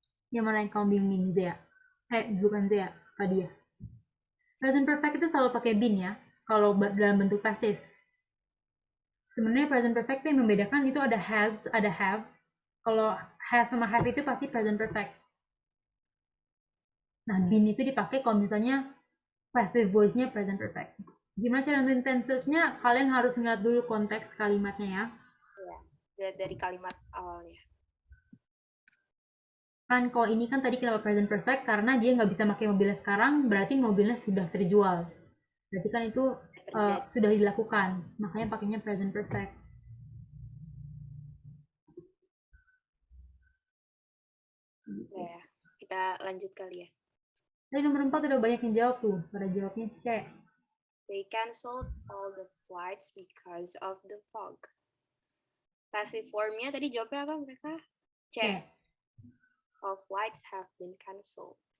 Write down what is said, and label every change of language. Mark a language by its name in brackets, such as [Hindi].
[Indonesian] Yang mana yang kamu bingungin, Zia? Bukan Zia, tadi ya. Present perfect itu selalu pakai been ya, kalau dalam bentuk pasif. Sebenarnya present perfect yang membedakan itu ada has, ada have. Kalau has sama have itu pasti present perfect. Nah, been itu dipakai kalau misalnya passive voice-nya present perfect. Gimana cara nentuin tenses-nya? Kalian harus ngeliat dulu konteks kalimatnya ya. Iya, dari kalimat awalnya. Kan kalau ini kan tadi kenapa present perfect? Karena dia nggak bisa pakai mobilnya sekarang, berarti mobilnya sudah terjual. Berarti kan itu sudah dilakukan, makanya pakainya present perfect. Ya, kita lanjut kali ya. Tadi nomor 4 udah banyak yang jawab tuh, pada jawabnya C. [English] They canceled all the flights because of the fog. [Indonesian] Passive formnya tadi jawabnya apa mereka? C. [English] All flights have been canceled.